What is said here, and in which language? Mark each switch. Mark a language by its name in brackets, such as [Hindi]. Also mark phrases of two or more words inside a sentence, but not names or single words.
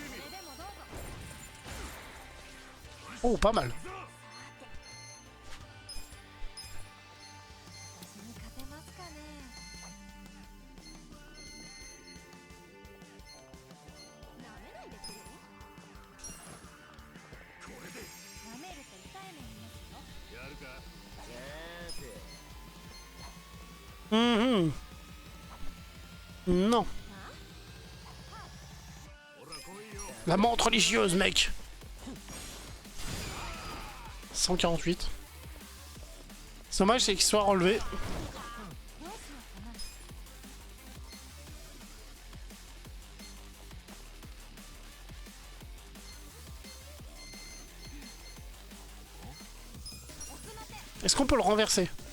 [French] Oh, pas mal. [Japanese] 私に勝てますかね。舐めないでくれる？舐めると痛い目見ますよ。 [French] Non. La menthe religieuse, mec. 148. C'est dommage, c'est qu'il soit relevé. Est-ce qu'on peut le renverser?